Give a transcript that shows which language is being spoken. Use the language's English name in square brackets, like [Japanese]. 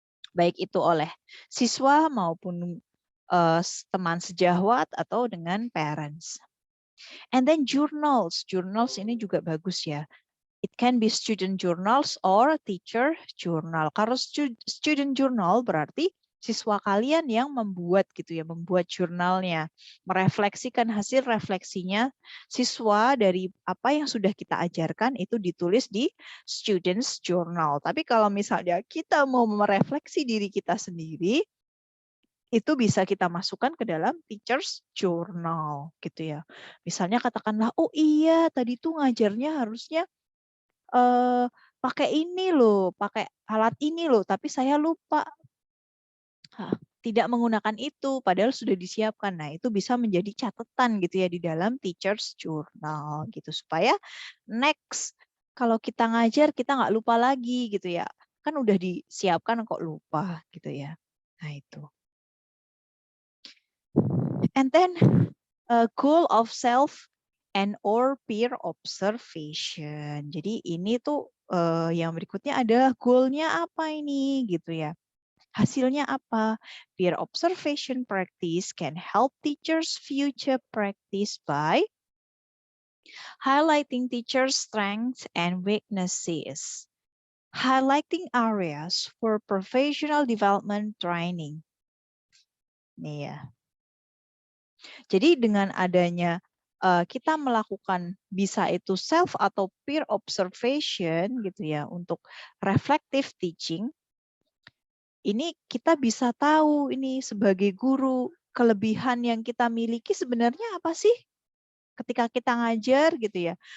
[Indonesian] Baik itu oleh siswa maupun teman sejawat atau dengan parents. [English] And then journals. [Indonesian] Journals ini juga bagus ya. [English] It can be student journals or teacher journal. [Indonesian] Kalau student journal berarti siswa kalian yang membuat gitu ya, membuat jurnalnya, merefleksikan hasil refleksinya siswa dari apa yang sudah kita ajarkan itu ditulis di students journal. Tapi kalau misalnya kita mau merefleksi diri kita sendiri, itu bisa kita masukkan ke dalam teachers journal gitu ya. Misalnya katakanlah, oh iya tadi tuh ngajarnya harusnya pakai ini loh, pakai alat ini loh, tapi saya lupa. Tidak menggunakan itu, padahal sudah disiapkan. Nah, itu bisa menjadi catatan gitu ya di dalam teachers journal gitu supaya next kalau kita ngajar kita nggak lupa lagi gitu ya. Kan udah disiapkan kok lupa gitu ya. Nah, itu. [English] And then goal of self and or peer observation. [Indonesian] Jadi ini tuh yang berikutnya adalah goalnya apa ini gitu ya. Hasilnya apa? [English] Peer observation practice can help teachers future practice by highlighting teachers' strengths and weaknesses. highlighting areas for professional development training. [Indonesian] Nih ya. Jadi dengan adanya kita melakukan bisa itu self atau peer observation gitu ya untuk reflective teaching, ini kita bisa tahu ini sebagai guru kelebihan yang kita miliki sebenarnya apa sih ketika kita ngajar gitu ya.